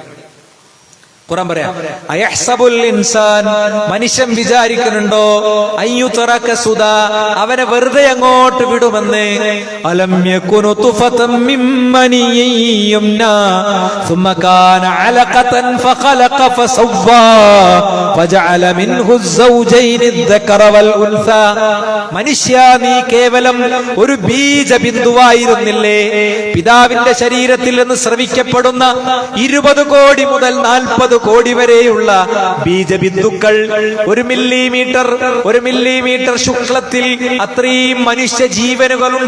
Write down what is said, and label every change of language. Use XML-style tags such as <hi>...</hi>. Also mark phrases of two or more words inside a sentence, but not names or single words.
<ml>ഖുർആൻ പറയാം,</ml> <ar>أيحسب الإنسان,</ar> <ml>മനുഷ്യൻ വിചാരിക്കുന്നുണ്ടോ,</ml> <ar>أن يترك سدى,</ar> <ml>അവനെ വെറുതെ അങ്ങോട്ട് വിടുമെന്ന്.</ml> <ar>ألم يك نطفة من مني يمنى ثم كان علقة فخلق فسوى فجعل منه الزوجين الذكر والأنثى.</ar> <ml>മനുഷ്യ, നീ കേവലം ഒരു ബീജബിന്ദുവായിരുന്നില്ലേ? പിതാവിന്റെ ശരീരത്തിൽ നിന്ന് സ്രവിക്കപ്പെടുന്ന 20 കോടി മുതൽ 40 കോടി വരെയുള്ള ബീജബിന്ദുക്കൾ, 1 മില്ലിമീറ്റർ ശുക്ലത്തിൽ അത്രയും മനുഷ്യ ജീവനുകളുണ്ട്.</ml>